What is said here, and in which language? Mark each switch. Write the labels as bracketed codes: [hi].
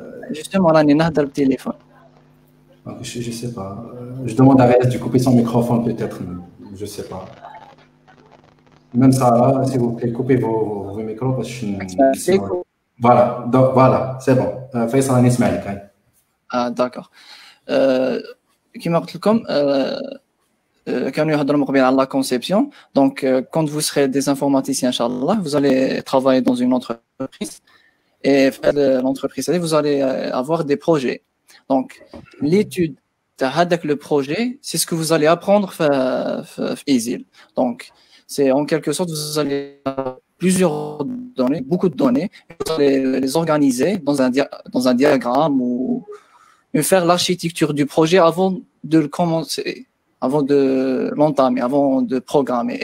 [ar] جوستومون راني نهضر بالتليفون [fr] je sais pas je demande à Reyes de couper son microphone peut-être je sais pas même ça là s'il vous plaît coupez vos micros parce que voilà, c'est bon. [ar] Faisal راني نسمع لك. داكور. كما قلت لكم كانوا يهضروا مقبل على la conception. [fr] Donc quand vous serez des informaticiens inchallah, vous allez travailler dans une entreprise et l'entreprise vous allez avoir des projets. Donc l'étude de le projet, c'est ce que vous allez apprendre في Easy. Donc c'est en quelque sorte vous allez plusieurs données, beaucoup de données, vous allez les organiser dans un diagramme ou faire l'architecture du projet avant de le commencer, avant de l'entamer, avant de programmer.